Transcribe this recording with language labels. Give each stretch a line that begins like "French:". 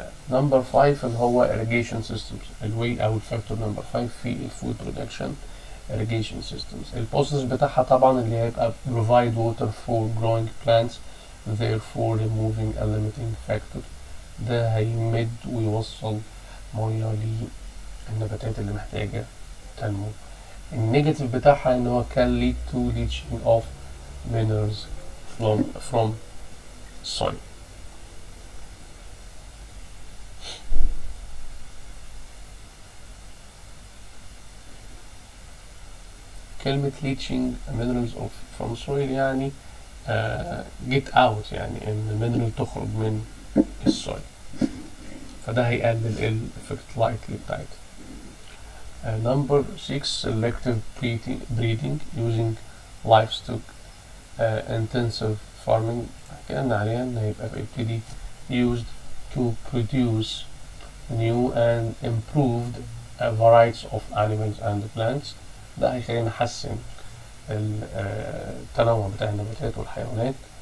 Arabic: نمبر 5 اللي هو irrigation systems، الوي او الفاكتور نمبر 5 في الفود برودكشن irrigation systems. البروسيس بتاعها طبعا اللي هيبقى
English: provide water for growing plants therefore removing a limiting factor،
Arabic: ده هيمد ويوصل ميه للنباتات اللي محتاجة تنمو. النيجاتيف بتاعها ان هو
English: can lead to leaching of minerals from soil.
Arabic: كلمة leaching minerals from soil يعني get out، يعني ان المينرال تخرج من السويل، فده هيقلل الفيرتلايتي بتاعتها.
English: Number 6 selective breeding using livestock intensive farming،
Arabic: حكينا عليها ان هيبقى بيبتدي
English: used to produce new and improved varieties of animals and plants،
Arabic: ده هيخلينا نحسن التنوع بتاع النباتات والحيوانات.